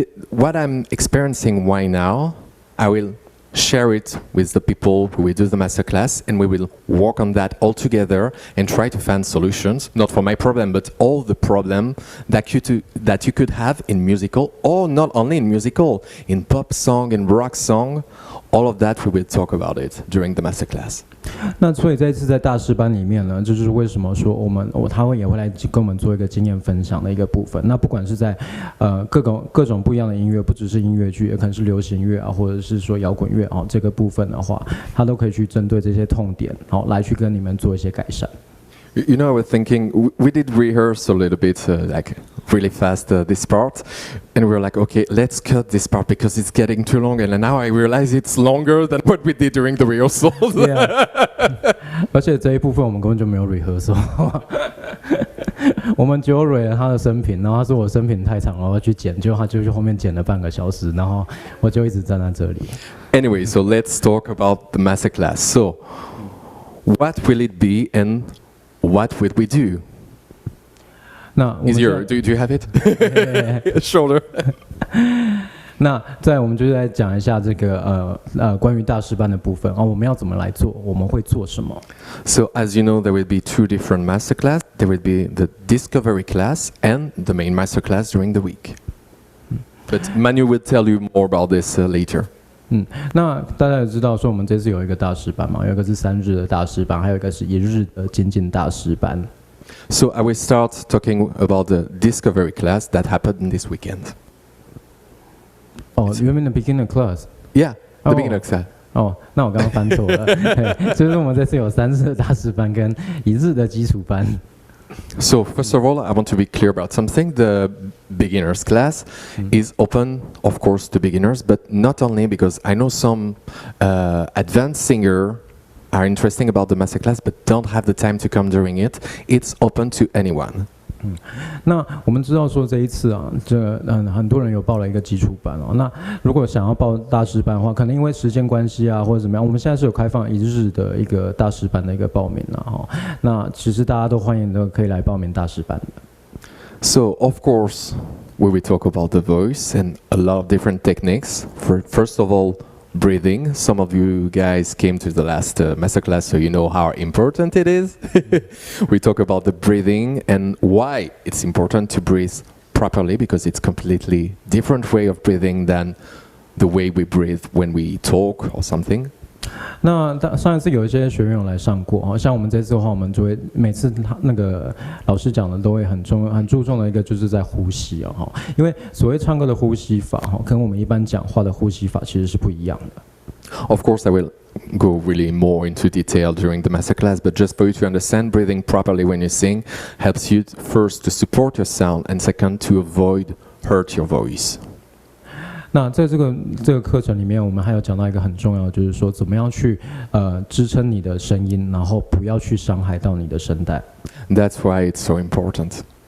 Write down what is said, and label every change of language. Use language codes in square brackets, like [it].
[en] What I'm experiencing right now, I will share it with the people who will do the masterclass, and we will work on that all together and try to find solutions, not for my problem, but all the problem that you could have in musical, or not only in musical, in pop song and rock song. All of that we will talk about it during the masterclass. [zh] 那所以这一次在大师班里面呢，这就是为什么说他也会来跟我们做一个经验分享的一个部分。那不管是在各种不一样的音乐，不只是音乐剧，也可能是流行乐啊，或者是说摇滚乐这个部分的话，他都可以去针对这些痛点，来去跟你们做一些改善。 [en] You know, I was thinking, we did rehearse a little bit, like really fast this part, and we were like, okay, let's cut this part because it's getting too long, and now I realize it's longer than what we did during the rehearsals. Yeah. [zh] 而且这一部分我们根本就没有 rehearsal 我们只有 re 了他的生平，然后他说我生平太长了，我要去剪，结果他就去后面剪了半个小时，然后我就一直站在这里。 [en] Anyway, so let's talk about the masterclass. So, what will it be and what will we do? 那 do you have it? Shoulder. [zh] 那我们就是来讲一下这个关于大师班的部分我们要怎么来做，我们会做什么。 [en] So as you know, there will be two different masterclass. There will be the discovery class and the main masterclass during the week. But Manu will tell you more about this later. [zh] 那大家也知道说我们这次有一个大师班嘛，有一个是3日的大师班，还有一个是1日的精进大师班。 [en] So I will start talking about the discovery class that happened this weekend. Oh, you mean the beginner class? Yeah, the beginner class. [zh] 那我刚刚翻错了，就是我们这次有3日的大师班跟1日的基础班。 [en] So first of all, I want to be clear about something. The beginners class is open, of course, to beginners, but not only because I know some advanced singers are interested about the masterclass but don't have the time to come during it. It's open to anyone. [zh] 那我们知道说这一次很多人有报了一个基础班那如果想要报大师班的话，可能因为时间关系或者怎么样，我们现在是有开放1日的一个大师班的一个报名那其实大家都欢迎都可以来报名大师班的。 [en] So of course, we will talk about the voice and a lot of different techniques. First of all, breathing. Some of you guys came to the last masterclass, so you know how important it is. We talk about the breathing and why it's important to breathe properly, because it's completely different way of breathing than the way we breathe when we talk or something. [zh] 那上一次有一些学员有来上过像我们这次的话，我们就会每次那个老师讲的都会很注重的一个就是在呼吸因为所谓唱歌的呼吸法跟我们一般讲话的呼吸法其实是不一样的。 [en] Of course, I will go really more into detail during the masterclass, but just for you to understand, breathing properly when you sing helps you first to support your sound and second to avoid hurt your voice. [zh] 那在这个课程里面，我们还有讲到一个很重要的，就是说怎么样去支撑你的声音，然后不要去伤害到你的声带。 [en] That's why it's so important.